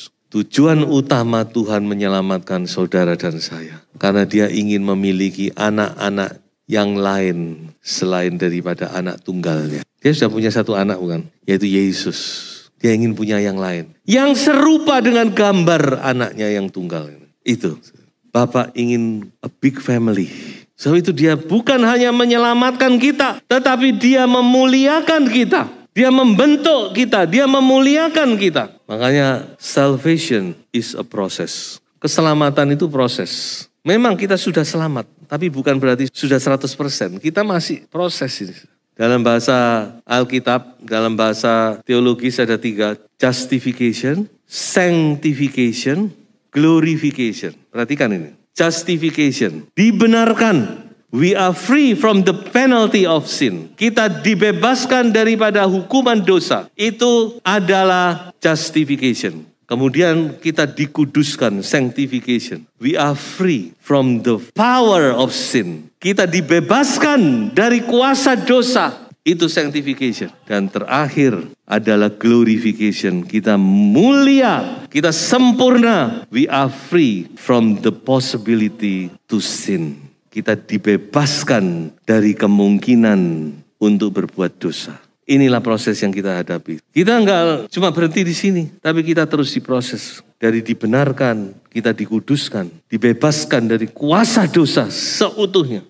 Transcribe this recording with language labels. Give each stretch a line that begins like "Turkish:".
Indonesian: Tujuan utama Tuhan menyelamatkan saudara dan saya. Karena Dia ingin memiliki anak-anak yang lain selain daripada anak tunggalnya. Dia sudah punya satu anak bukan? Yaitu Yesus. Dia ingin punya yang lain. Yang serupa dengan gambar anaknya yang tunggal. Itu. Bapak ingin
English: a big family.
Indonesian: Sebab itu Dia bukan hanya menyelamatkan kita. Tetapi Dia memuliakan kita. Dia membentuk kita, Dia memuliakan kita.
English: Makanya salvation is a process.
Indonesian: Keselamatan itu proses. Memang kita sudah selamat, tapi bukan berarti sudah 100%. Kita masih proses ini. Dalam bahasa Alkitab, dalam bahasa teologis ada 3. Justification, sanctification, glorification. Perhatikan ini. Justification, dibenarkan.
English: We are free from the penalty of sin.
Indonesian: Kita dibebaskan daripada hukuman dosa. Itu adalah justification. Kemudian kita dikuduskan, sanctification.
English: We are free from the power of sin.
Indonesian: Kita dibebaskan dari kuasa dosa. Itu sanctification. Dan terakhir adalah glorification. Kita mulia, kita sempurna.
English: We are free from the possibility to sin.
Indonesian: Kita dibebaskan dari kemungkinan untuk berbuat dosa. Inilah proses yang kita hadapi. Kita enggak cuma berhenti di sini, tapi kita terus diproses. Dari dibenarkan, kita dikuduskan, dibebaskan dari kuasa dosa seutuhnya.